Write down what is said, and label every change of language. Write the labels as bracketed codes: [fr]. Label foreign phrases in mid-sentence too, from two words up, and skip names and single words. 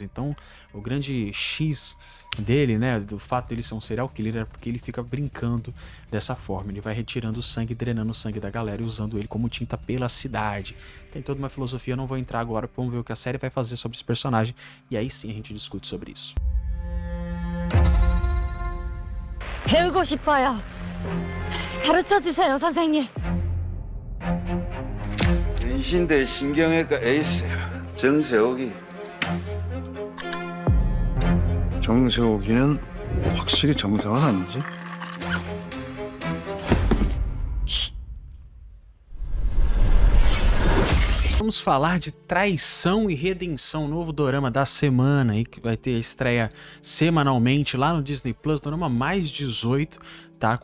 [pt] Então, o grande X dele, né, do fato dele ser um serial killer, é porque ele fica brincando dessa forma. Ele vai retirando o sangue, drenando o sangue da galera e usando ele como tinta pela cidade. Tem toda uma filosofia, eu não vou entrar agora, vamos ver o que a série vai fazer sobre esse personagem, e aí sim a gente discute sobre isso. [ko] 배우고 싶어요. 가르쳐주세요, 선생님. 인신대 신경외과 에이스야. 정세옥이. 정세옥이는 확실히 정상은 아니지? [pt] Vamos falar de Traição e Redenção, novo dorama da semana aí, que vai ter a estreia semanalmente lá no Disney Plus, dorama mais 18, tá?